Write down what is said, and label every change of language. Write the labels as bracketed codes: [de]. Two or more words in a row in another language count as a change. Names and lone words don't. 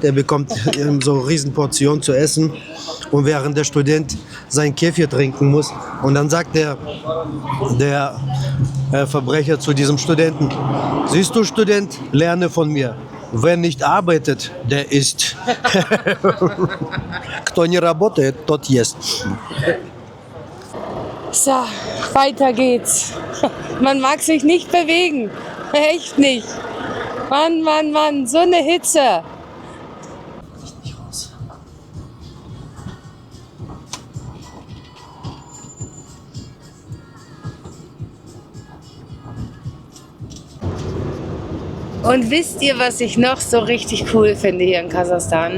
[de] Er bekommt so eine Riesenportion zu essen und während der Student sein Kefir trinken muss. Und dann sagt der Verbrecher zu diesem Studenten: Siehst du, Student, lerne von mir. Wer nicht arbeitet, der isst. [ru] Кто не работает, тот ест. [de] So, weiter geht's. Man mag sich nicht bewegen. Echt nicht. Mann, Mann, Mann, so eine Hitze. Und wisst ihr, was ich noch so richtig cool finde hier in Kasachstan?